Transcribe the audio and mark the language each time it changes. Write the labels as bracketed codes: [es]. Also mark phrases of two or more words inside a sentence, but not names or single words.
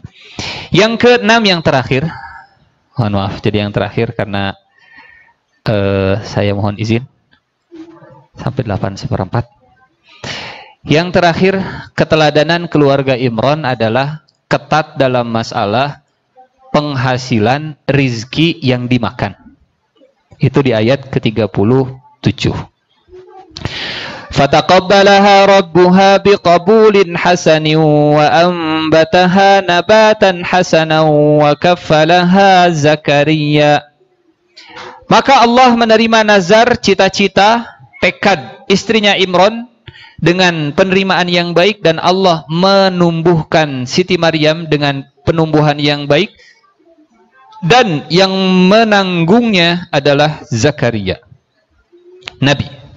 [id] Yang keenam, yang terakhir, mohon maaf jadi yang terakhir karena saya mohon izin sampai 8/4. Yang terakhir, keteladanan keluarga Imran adalah ketat dalam masalah penghasilan rizki yang dimakan. Itu di ayat ke-37. [ar] فتقبلها ربها بقبول حسن وأنبتها نباتا حسنا وكفلها زكريا. [id] Maka Allah menerima nazar, cita-cita, tekad istrinya Imran dengan penerimaan yang baik, dan Allah menumbuhkan Siti Maryam dengan penumbuhan yang baik, dan yang menanggungnya adalah Zakaria, Nabi.